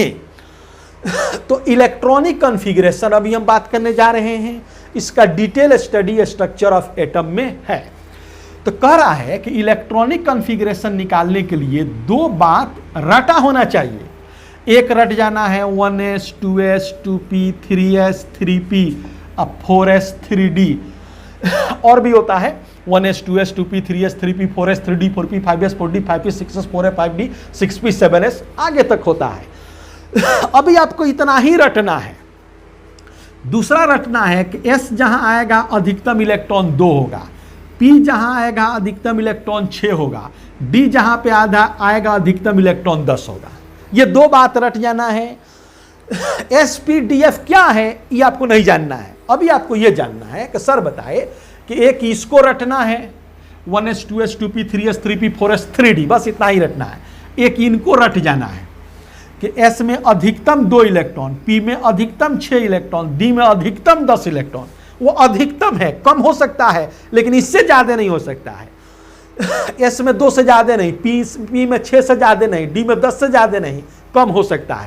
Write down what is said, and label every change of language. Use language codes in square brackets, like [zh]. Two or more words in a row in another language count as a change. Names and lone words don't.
[hi] तो [en] electronic configuration [hi] अभी हम बात करने जा रहे हैं, इसका [en] detail study structure of atom [hi] में है। तो कह रहा है कि [en] electronic configuration [hi] निकालने के लिए दो बात रटा होना चाहिए। एक रट जाना है 1s 2s 2p 3s 3p अब 4s 3d, और भी होता है 1s 2s 2p 3s 3p 4s 3d 4p 5s 4d 5p 6s 4s 5d 6p 7s आगे तक होता है। अभी आपको इतना ही रटना है। दूसरा रटना है कि s जहां आएगा अधिकतम इलेक्ट्रॉन 2 होगा, p जहां आएगा अधिकतम इलेक्ट्रॉन 6 होगा, d जहां पे आधा आएगा अधिकतम इलेक्ट्रॉन 10 होगा। ये दो बात रट जाना है। SPDF क्या है ये आपको नहीं जानना है, अभी आपको ये जानना है कि सर बताए कि एक इसको रटना है 1s 2s 2p 3s 3p 4s 3d, बस इतना ही रटना है। एक इनको रट जाना है कि S में अधिकतम 2 इलेक्ट्रॉन, P में अधिकतम 6 इलेक्ट्रॉन, D में अधिकतम 10 इलेक्ट्रॉन। वो अधिकतम है, कम हो सकता है लेकिन इससे ज्यादा नहीं हो सकता है। S में 2 से ज्यादा नहीं, P में 6 से ज्यादा नहीं, D में 10 से ज्यादा नहीं, कम हो सकता है।